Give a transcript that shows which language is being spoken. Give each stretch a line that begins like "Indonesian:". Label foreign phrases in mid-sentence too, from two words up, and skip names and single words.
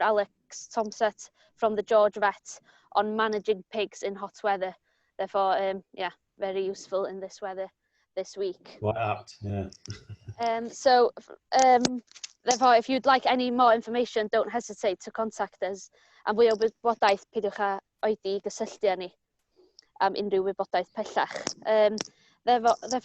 English: Alex Tomset from the George Vet on managing pigs in hot weather. Therefore, yeah, very useful in this weather this week. Quite apt, yeah. Therefore, if you'd like any more information, don't hesitate to contact us.
Welsh: Am fwy o wybodaeth, peidiwch â oedi i gysylltu â ni am unrhyw wybodaeth pellach.
English: Therefore,